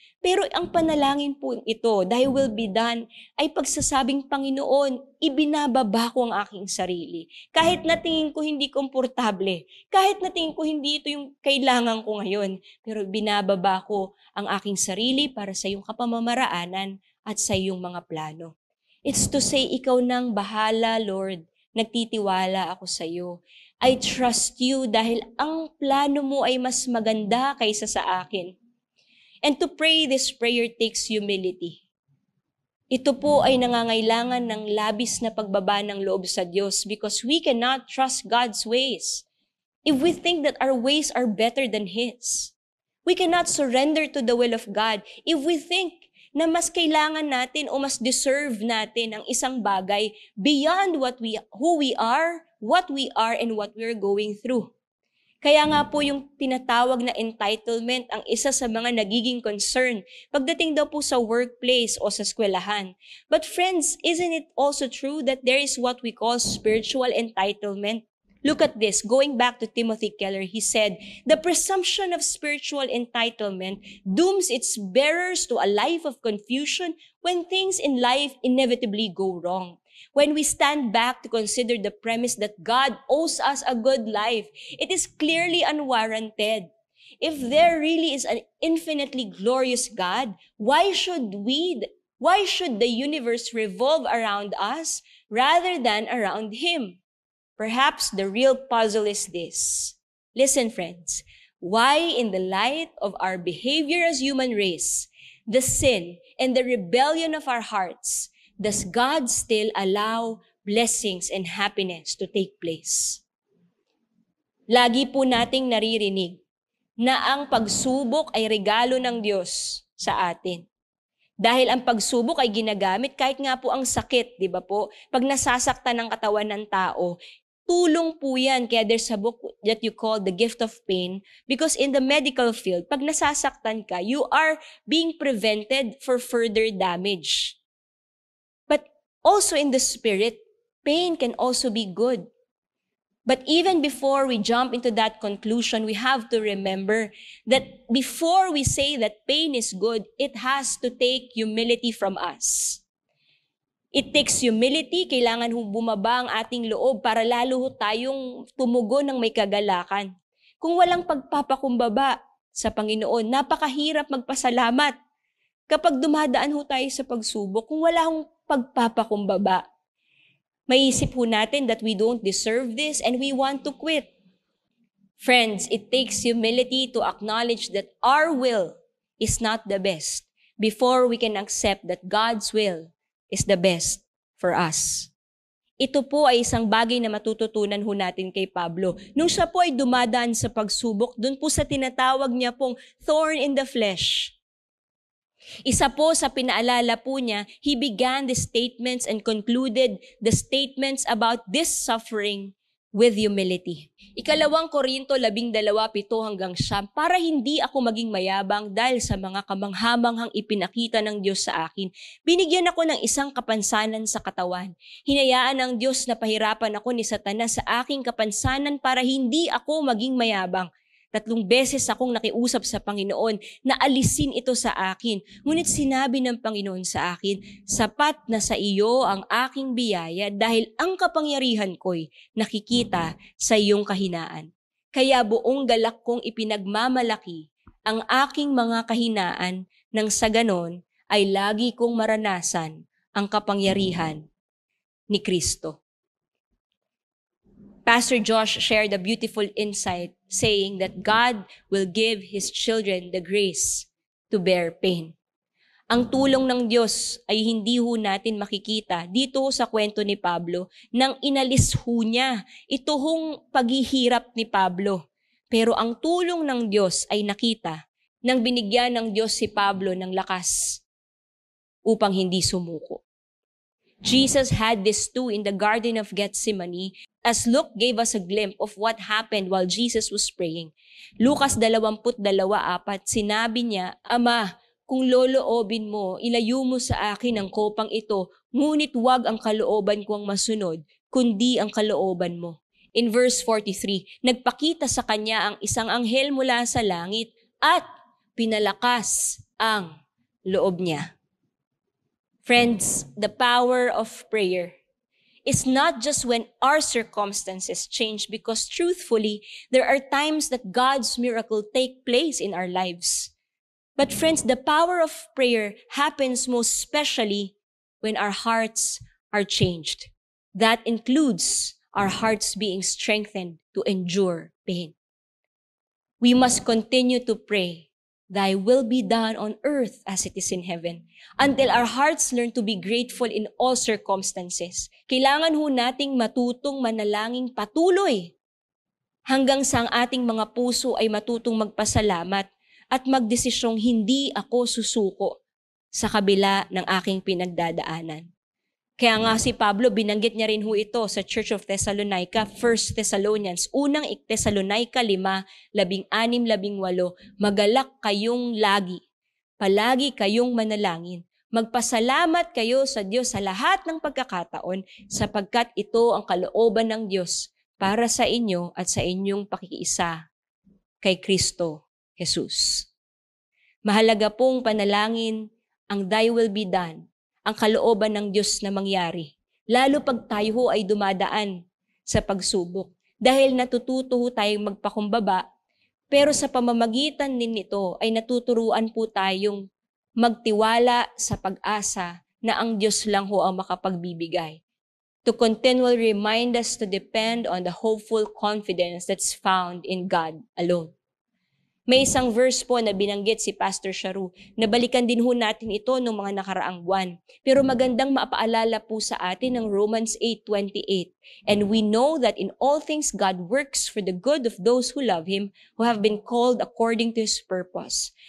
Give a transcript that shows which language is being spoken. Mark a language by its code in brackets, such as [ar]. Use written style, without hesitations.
[tl] Pero ang panalangin po ito, [en] thy will be done, [tl] ay pagsasabing, Panginoon, ibinababa ko ang aking sarili. Kahit na tingin ko hindi komportable, kahit na tingin ko hindi ito yung kailangan ko ngayon, pero binababa ko ang aking sarili para sa iyong kapamamaraanan at sa iyong mga plano. [en] It's to say, [tl] ikaw nang bahala, Lord. Nagtitiwala ako sa iyo. [en] I trust you [tl] dahil ang plano mo ay mas maganda kaysa sa akin. [en] And to pray this prayer takes humility. [tl] Ito po ay nangangailangan ng labis na pagbaba ng loob sa Diyos [en] because we cannot trust God's ways if we think that our ways are better than His. We cannot surrender to the will of God if we think [tl] na mas kailangan natin o mas deserve natin ang isang bagay [en] beyond who we are, what we are, and what we're going through. [tl] Kaya nga po yung tinatawag na entitlement ang isa sa mga nagiging concern pagdating daw po sa workplace o sa eskwelahan. [en] But friends, isn't it also true that there is what we call spiritual entitlement? Look at this. Going back to Timothy Keller, he said, the presumption of spiritual entitlement dooms its bearers to a life of confusion when things in life inevitably go wrong. When we stand back to consider the premise that God owes us a good life, it is clearly unwarranted. If there really is an infinitely glorious God, why should the universe revolve around us rather than around Him? Perhaps the real puzzle is this. Listen, friends. Why, in the light of our behavior as human race, the sin and the rebellion of our hearts, does God still allow blessings and happiness to take place? [tl] Lagi po nating naririnig na ang pagsubok ay regalo ng Diyos sa atin. Dahil ang pagsubok ay ginagamit kahit nga po ang sakit, di ba po? Pag nasasaktan ng katawan ng tao, tulong po yan. Kaya [en] there's a book that you call The Gift of Pain because in the medical field, [tl] pag nasasaktan ka, [en] you are being prevented for further damage. But also in the spirit, pain can also be good. But even before we jump into that conclusion, we have to remember that before we say that pain is good, it has to take humility from us. It takes humility, [tl] kailangan bumaba ang ating loob para lalo tayong tumugon ng may kagalakan. Kung walang pagpapakumbaba sa Panginoon, napakahirap magpasalamat. Kapag dumadaan tayo sa pagsubok, kung wala pagpapakumbaba, maiisip natin [en] that we don't deserve this and we want to quit. Friends, it takes humility to acknowledge that our will is not the best before we can accept that God's will is the best for us. [tl] Ito po ay isang bagay na matututunan natin kay Pablo. Nung siya po ay dumadaan sa pagsubok, dun po sa tinatawag niya pong [en] thorn in the flesh. [tl] Isa po sa pinaalala po niya, [en] he began the statements and concluded the statements about this suffering with humility. [tl] 2 Korinto 12:7-9, para hindi ako maging mayabang dahil sa mga kamanghamanghang ipinakita ng Diyos sa akin, binigyan ako ng isang kapansanan sa katawan. Hinayaan ng Diyos na pahirapan ako ni Satanas sa aking kapansanan para hindi ako maging mayabang. 3 beses akong nakiusap sa Panginoon na alisin ito sa akin. Ngunit sinabi ng Panginoon sa akin, sapat na sa iyo ang aking biyaya dahil ang kapangyarihan ko'y nakikita sa iyong kahinaan. Kaya buong galak kong ipinagmamalaki ang aking mga kahinaan nang sa ganon ay lagi kong maranasan ang kapangyarihan ni Kristo. [en] Pastor Josh shared a beautiful insight saying that God will give His children the grace to bear pain. [tl] Ang tulong ng Diyos ay hindi ho natin makikita dito sa kwento ni Pablo nang inalis ho niya ito hong paghihirap ni Pablo. Pero ang tulong ng Diyos ay nakita nang binigyan ng Diyos si Pablo ng lakas upang hindi sumuko. [en] Jesus had this too in the Garden of Gethsemane as Luke gave us a glimpse of what happened while Jesus was praying. [tl] Lucas 22:4, sinabi niya, Ama, kung loloobin mo, ilayo mo sa akin ang kopang ito, ngunit huwag ang kalooban ko ang masunod, kundi ang kalooban mo. [en] In verse 43, [tl] nagpakita sa kanya ang isang anghel mula sa langit at pinalakas ang loob niya. [en] Friends, the power of prayer is not just when our circumstances change, because truthfully, there are times that God's miracle take place in our lives. But friends, the power of prayer happens most especially when our hearts are changed. That includes our hearts being strengthened to endure pain. We must continue to pray, Thy will be done on earth as it is in heaven, until our hearts learn to be grateful in all circumstances. [tl] Kailangan ho nating matutong manalangin patuloy hanggang sa ang ating mga puso ay matutong magpasalamat at magdesisyong hindi ako susuko sa kabila ng aking pinagdadaanan. Kaya nga si Pablo, binanggit niya rin ho ito sa Church of Thessalonica, 1 Thessalonians, unang Thessalonica 5:16-18, magalak kayong lagi, palagi kayong manalangin, magpasalamat kayo sa Diyos sa lahat ng pagkakataon, sapagkat ito ang kalooban ng Diyos para sa inyo at sa inyong pakikiisa kay Kristo Jesus. Mahalaga pong panalangin ang [en] Thy will be done, [tl] ang kalooban ng Diyos na mangyari, lalo pag tayo ho ay dumadaan sa pagsubok. Dahil natututo ho tayong magpakumbaba, pero sa pamamagitan din nito ay natuturuan po tayong magtiwala sa pag-asa na ang Diyos lang ho ang makapagbibigay. [en] To continually remind us to depend on the hopeful confidence that's found in God alone. [tl] May isang verse po na binanggit si Pastor Sharu, nabalikan din ho natin ito noong mga nakaraang buwan. Pero magandang maapaalala po sa atin ng Romans 8:28. [en] And we know that in all things God works for the good of those who love Him, who have been called according to His purpose.